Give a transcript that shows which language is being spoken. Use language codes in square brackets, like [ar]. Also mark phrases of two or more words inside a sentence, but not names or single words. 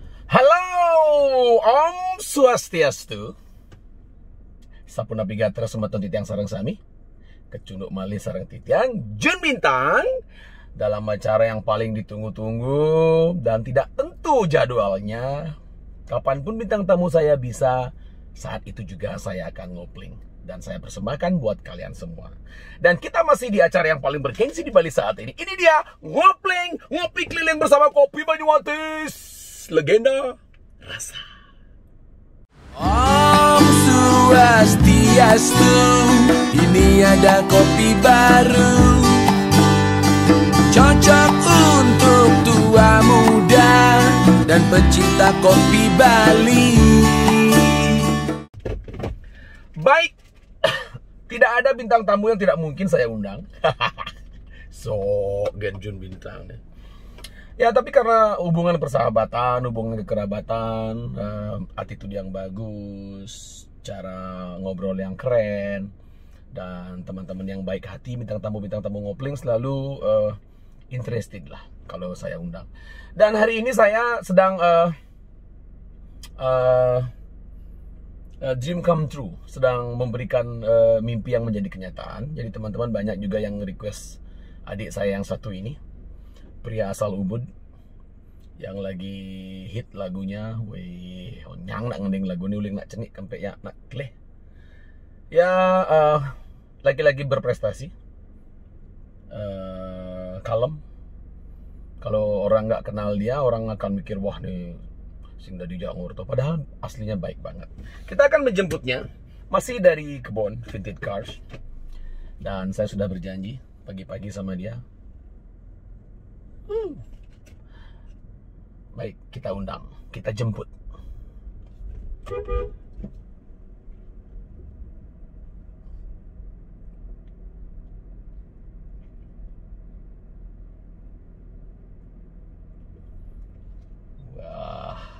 [id] Halo, [sa] Om Swastiastu. [ban] Sampun nabigator sumatun titiang sareng sami. Kecunduk malih sareng titiang Jun Bintang. [id] Dalam acara yang paling ditunggu-tunggu dan tidak tentu jadwalnya. Kapanpun bintang tamu saya bisa, saat itu juga saya akan ngopling. Dan saya persembahkan buat kalian semua. Dan kita masih di acara yang paling bergengsi di Bali saat ini. Ini dia, ngopling, ngopi keliling bersama Kopi Banyuwantis, legenda rasa. [sa] Om Swastiastu, [id] ini ada kopi baru, cocok untuk tua muda dan pecinta kopi Bali. Baik, tidak ada bintang tamu yang tidak mungkin saya undang. Genjun bintang deh. Ya, tapi karena hubungan persahabatan, hubungan kekerabatan, attitude yang bagus, cara ngobrol yang keren, dan teman-teman yang baik hati, bintang tamu ngopling selalu interested lah kalau saya undang. Dan hari ini saya sedang [en] dream come true, [id] sedang memberikan mimpi yang menjadi kenyataan. Jadi teman-teman banyak juga yang request adik saya yang satu ini, pria asal Ubud, yang lagi hit lagunya, weh, [ban] nyang nak ngending lagu ini uling nak cenik sampai ya nak kleh. [id] Ya, lagi-lagi berprestasi, kalem. Kalau orang nggak kenal dia, orang akan mikir wah [ban] nih sing dadi jangur tuh. [id] Padahal aslinya baik banget. Kita akan menjemputnya masih dari kebun Vintage Cars. Dan saya sudah berjanji pagi-pagi sama dia. Baik, kita undang, kita jemput. Wah.